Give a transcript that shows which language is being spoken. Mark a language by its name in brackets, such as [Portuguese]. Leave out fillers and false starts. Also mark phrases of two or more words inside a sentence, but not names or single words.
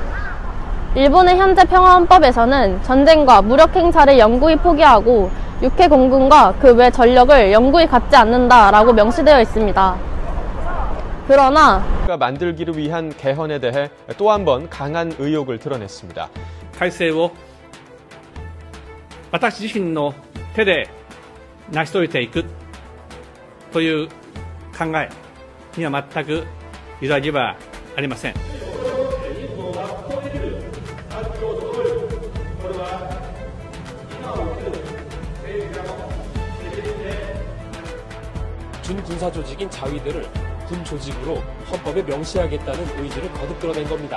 [Korean] 일본의 현재 평화헌법에서는 전쟁과 무력행사를 영구히 포기하고 육해 공군과 그 외 전력을 영구히 갖지 않는다라고 명시되어 있습니다. 그러나 만들기를 위한 개헌에 대해 또 한 번 강한 의욕을 드러냈습니다. [Japanese] 改正を私自身の手で成し遂げていくという考えには全く揺らぎはありません。 [Korean] 준군사 조직인 자위대를 군 조직으로 헌법에 명시하겠다는 의지를 거듭 드러낸 겁니다.